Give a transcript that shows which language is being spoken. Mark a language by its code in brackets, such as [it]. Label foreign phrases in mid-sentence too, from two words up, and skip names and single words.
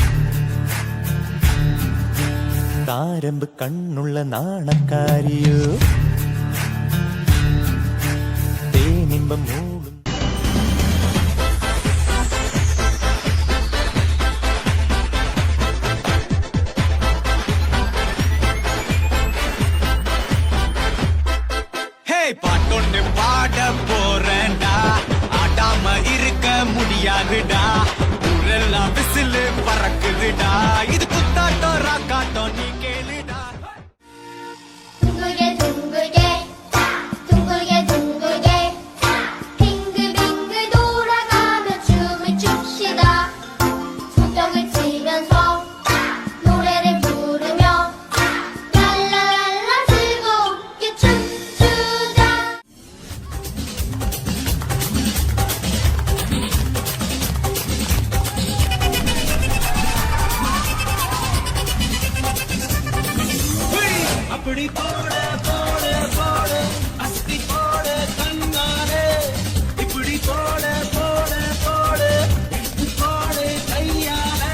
[ml] താരമ്പ് കണ്ണുള്ള നാണക്കാരിയോ തേനിമ്പം മൂളും [ta] பாட்டொன்னு பாட போறேன்டா ஆடாம இருக்க முடியாதுடா ஊரெல்லாம் விசிலு பறக்குதுடா இது குத்தாட்டம் ராக்காட்டம் நீ கேளுடா [ko] 둥글게 둥글게 둥글게 둥글게 빙글빙글 돌아가며 춤을 춥시다 손뼉을 치면서 노래를 부르며 랄라랄라 즐겁게 춤추자 [ta] அப்படி போட போட போட அஸ்தி போட கண்ணாரே இப்படி போட போட போட எடுத்து போட கையாரே